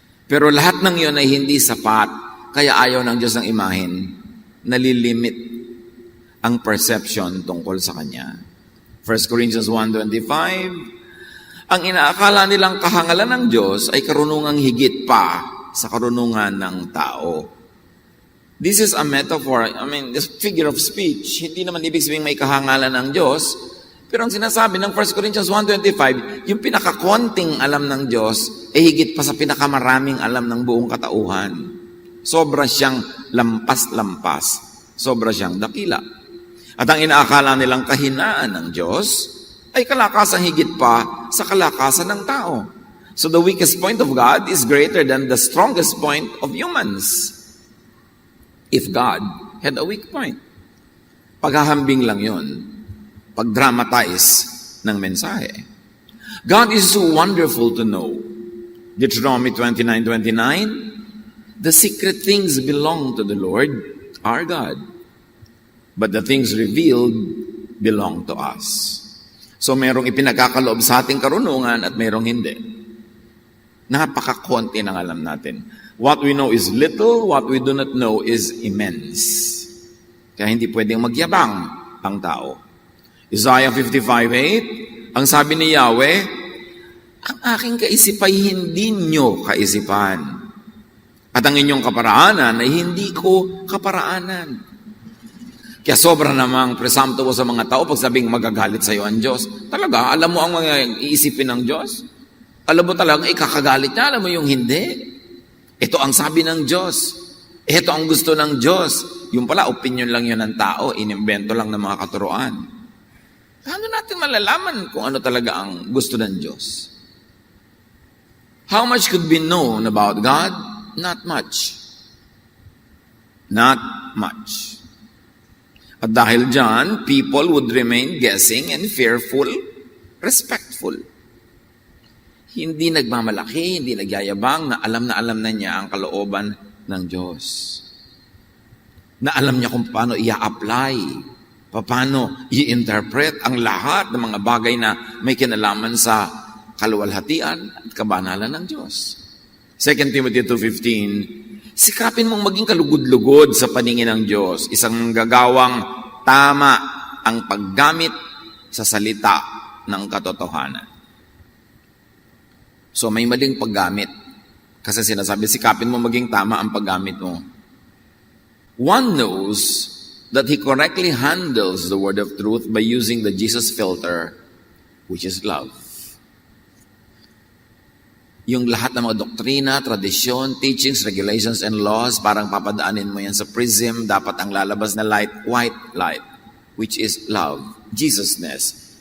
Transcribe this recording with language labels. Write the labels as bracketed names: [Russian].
[Filipino] Pero lahat ng iyon ay hindi sapat, kaya ayaw ng Diyos ng imahen, nalilimit ang perception tungkol sa Kanya. 1 Corinthians 1:25, ang inaakala nilang kahangalan ng Diyos ay karunungang higit pa sa karunungan ng tao. [English] This is a metaphor, this figure of speech. [Filipino] Hindi naman ibig sabihin may kahangalan ng Diyos, pero ang sinasabi ng 1 Corinthians 1:25, yung pinakakonting alam ng Diyos ay higit pa sa pinakamaraming alam ng buong katauhan. Sobra siyang lampas-lampas. Sobra siyang dakila. At ang inaakala nilang kahinaan ng Diyos ay kalakasan higit pa sa kalakasan ng tao. [English] So the weakest point of God is greater than the strongest point of humans. If God had a weak point. [Filipino] Paghahambing lang yun. Pag-dramatize ng mensahe. [English] God is so wonderful to know. Deuteronomy 29:29, the secret things belong to the Lord, our God. But the things revealed belong to us. [Filipino] So merong ipinagkakaloob sa ating karunungan at merong hindi. Napakakonti ng alam natin. [English] What we know is little, what we do not know is immense. [Filipino] Kaya hindi pwedeng magyabang ang tao. Isaiah 55:8, ang sabi ni Yahweh, ang aking kaisip ay hindi nyo kaisipan. At ang inyong kaparaanan ay hindi ko kaparaanan. Kaya sobra namang presumptuous sa mga tao pag sabing magagalit sa iyo ang Diyos. Talaga, alam mo ang mga iisipin ng Diyos? Alam mo talaga, ikakagalit niya, alam mo yung hindi. Ito ang sabi ng Diyos. Ito ang gusto ng Diyos. Yung pala, opinion lang yun ng tao, inimbento lang ng mga katuruan. Paano natin malalaman kung ano talaga ang gusto ng Diyos? [English] How much could be known about God? Not much. Not much. [Filipino] At dahil dyan, [English] people would remain guessing and fearful, respectful. [Filipino] Hindi nagmamalaki, hindi nagyayabang, na alam na niya ang kalooban ng Diyos. Na alam niya kung paano i-apply, paano i-interpret ang lahat ng mga bagay na may kinalaman sa kaluwalhatian at kabanalan ng Diyos. 2 Timothy 2:15, sikapin mong maging kalugod-lugod sa paningin ng Diyos, isang gagawang tama ang paggamit sa salita ng katotohanan. So may maling paggamit. Kasi sinasabi, sikapin mo maging tama ang paggamit mo. [English] One knows that he correctly handles the word of truth by using the Jesus filter, which is love. [Filipino] Yung lahat ng mga doktrina, tradisyon, [English] teachings, regulations, and laws, [Filipino] parang papadaanin mo yan sa prism, dapat ang lalabas na light, white light, [English] which is love, [Filipino] Jesusness.